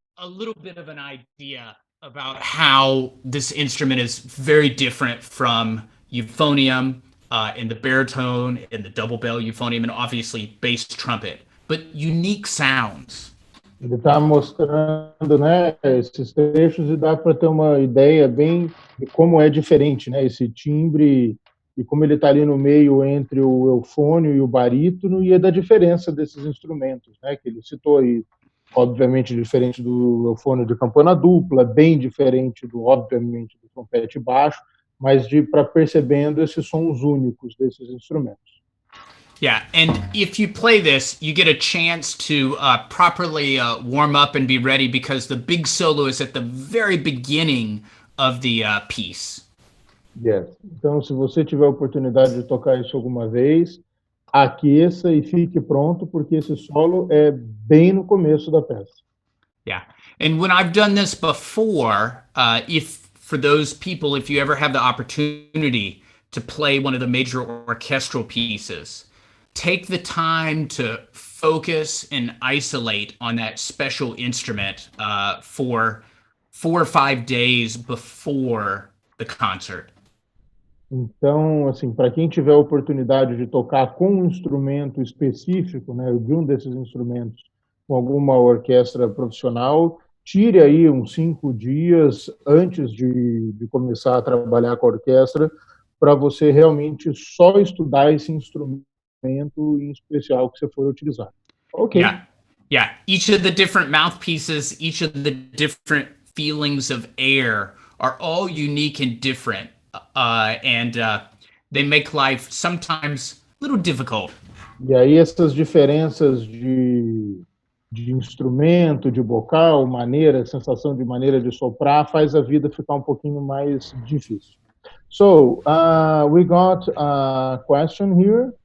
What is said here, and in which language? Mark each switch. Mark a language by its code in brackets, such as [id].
[en] a little bit of an idea about how this instrument is very different from euphonium and the baritone and the double bell euphonium and obviously bass trumpet, but unique sounds. [pt] Ele está mostrando, né, esses trechos e dá para ter uma ideia bem de como é diferente, né, esse timbre e como ele está ali no meio entre o eufônio e o barítono e é da diferença desses instrumentos, né, que ele citou aí. Obviamente diferente do eufônio de campana dupla, bem diferente obviamente, do trompete baixo, mas para percebendo esses sons únicos desses instrumentos. [en] Yeah, and if you play this, you get a chance to properly warm up and be ready because the big solo is at the very beginning of the piece. Yes. [pt] Então, se você tiver a oportunidade de tocar isso alguma vez, aqueça e fique pronto, porque esse solo é bem no começo da peça. [en] Yeah, and when I've done this before, for those people, if you ever have the opportunity to play one of the major orchestral pieces, take the time to focus and isolate on that special instrument for 4 or 5 days before the concert. [pt] Então, assim, para quem tiver a oportunidade de tocar com um instrumento específico, né, de um desses instrumentos, com alguma orquestra profissional, tire aí uns 5 dias antes de começar a trabalhar com a orquestra, para você realmente só estudar esse instrumento em especial que você for utilizar. [en] Ok. Yeah. Each of the different mouthpieces, each of the different feelings of air are all unique and different. And they make life sometimes a little difficult. [pt] E aí essas diferenças de instrumento, de bocal, maneira, sensação de maneira de soprar, faz a vida ficar um pouquinho mais difícil. [en] So, we got a question here.